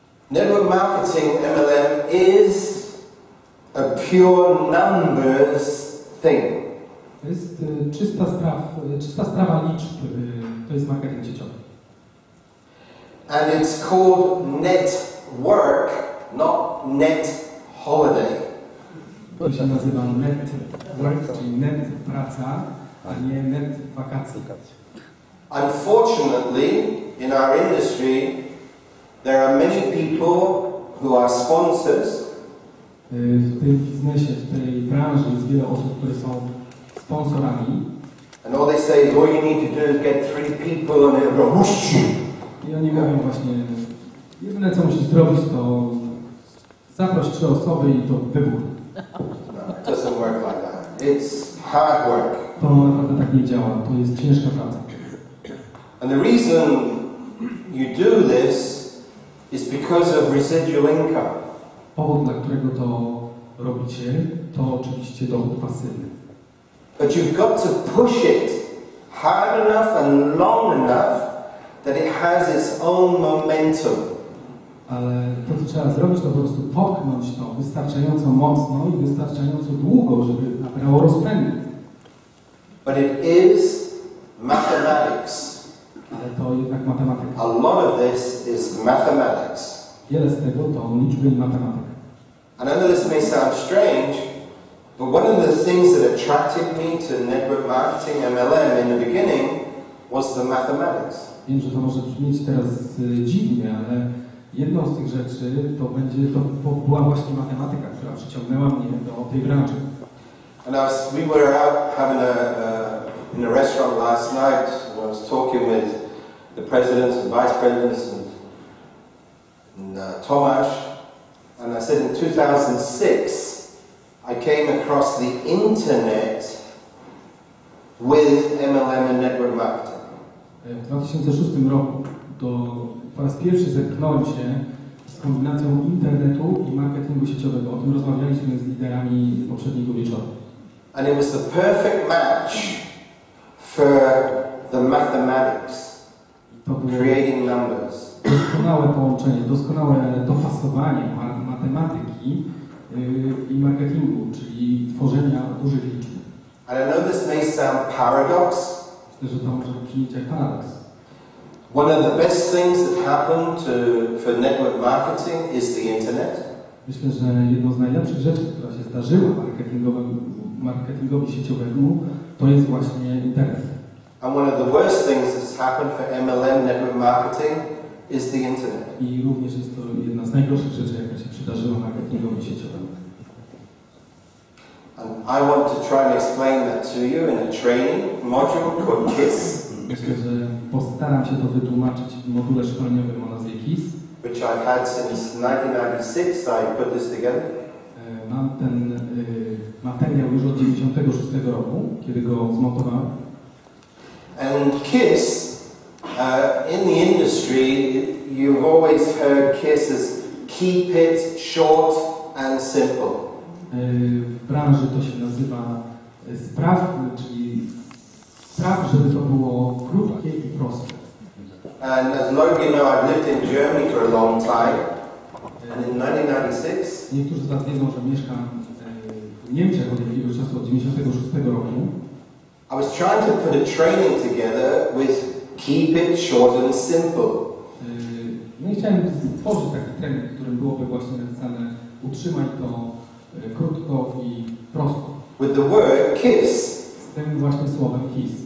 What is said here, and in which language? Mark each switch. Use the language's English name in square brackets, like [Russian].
[English] Network marketing MLM is a pure numbers thing. [Polish] To jest czysta sprawa liczb. To jest marketing sieciowy. [English] And it's called net work, not net holiday. [Polish] To się nazywa net work, czyli net praca, a nie net wakacji. [English] Unfortunately, in our industry, There are many people who are sponsors. [Polish] W tym biznesie, w tej branży jest wiele osób, które są sponsorami. [English] And all they say is all you need to do is get 3 people and it'll go whoosh. [Polish] I oni mówią właśnie, jedyne co musisz zrobić to zaproś 3 osoby i to wybór. [English] No, it doesn't work like that. It's hard work. [Polish] To naprawdę tak nie działa, to jest ciężka praca. [English] And the reason you do this is because of residual income. [Polish] Powód, dla którego to robicie, to oczywiście dochód pasywny. [English] But you've got to push it hard enough and long enough that it has its own momentum. [Polish] Ale to, co trzeba zrobić, to po prostu popchnąć to wystarczająco mocno i wystarczająco długo, żeby nabrało rozpędu. [English] But it is mathematics. [Polish] Ale to jednak matematyka. [English] A lot of this is mathematics. [Polish] Wiele z tego to liczby i matematyka. [English] And I know this may sound strange, but one of the things that attracted me to network marketing, MLM, in the beginning was the mathematics. [Polish] Wiem, że to może brzmieć teraz dziwnie, ale jedną z tych rzeczy to była właśnie matematyka, która przyciągnęła mnie do tej branży. [English] And we were out having in a restaurant last night. I was talking with the presidents and vice presidents and Tomasz, and I said in 2006 I came across the internet with MLM and network marketing. [Polish] W 2006 roku po raz pierwszy zetknąłem się z kombinacją internetu i marketingu sieciowego. O tym rozmawialiśmy z liderami poprzedniego wieczoru. [English] And it was the perfect match for the mathematics, creating numbers. [Polish] Doskonałe połączenie, doskonałe dopasowanie matematyki i marketingu, czyli tworzenia dużych liczb. [English] And I know this may sound paradox. [Polish] Myślę, że to może brzmieć jak paradoks. [English] One of the best things that happened for network marketing is the internet. [Polish] Myślę, że jedną z najlepszych rzeczy, która się zdarzyła marketingowi sieciowemu, to jest właśnie internet. [English] And one of the worst things that's happened for MLM network marketing is the internet. [Polish] I również jest to jedna z najgorszych rzeczy, jaka się przydarzyła marketingowi sieciowemu. [English] And I want to try and explain that to you in a training module called KISS. [Polish] Myślę, że postaram się to wytłumaczyć w module szkoleniowym o nazwie KISS. [English] Which I've had since 1996. I put this together. [Polish] Mam ten materiał już od 1996 roku, kiedy go zmontowałem. [English] And KISS, in the industry, you've always heard KISS as keep it short and simple. [Polish] W branży to się nazywa czyli spraw, żeby to było krótkie i proste. [English] And as Logan, you know, I've lived in Germany for a long time. And in 1996, [Polish] niektórzy z Was wiedzą, że mieszkam w Niemczech od jakiegoś czasu, od 1996 roku. [English] I was trying to put a training together with keep it short and simple. [Polish] No i chciałem stworzyć taki trening, w którym byłoby właśnie napisane utrzymaj to krótko i prosto. [English] With the word KISS. [Polish] Z tym właśnie słowem KISS.